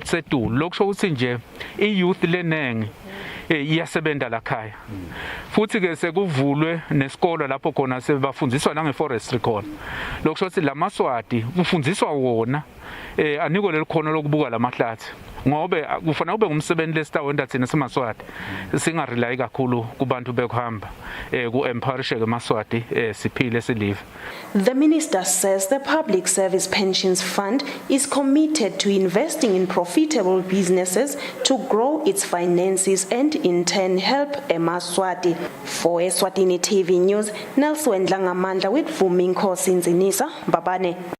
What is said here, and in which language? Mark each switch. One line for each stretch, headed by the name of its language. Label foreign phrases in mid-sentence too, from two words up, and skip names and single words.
Swati: tsetulu lokusho ukuthi nje iyouth lenenge iyasebenta la khaya futhi ke sekuvulwe nesikolo lapho khona sebafundiswa nangeforestry khona lokusho ukuthi la Maswati kufundiswa wona aniko lelikhono lokubuka lamahlathi ngobe kufanele ube ngumsebenzi lesitawenda thina seMaswati singarely kakhulu kubantu bekuhamba ku-empowerishe eMaswati siphile silive.
English: The minister says the Public Service Pensions Fund is committed to investing in profitable businesses to grow its finances and in turn help eMaswati. For Eswatini TV News, Nelson Dlangamandla with Vuminko Sinzinisa, Babane.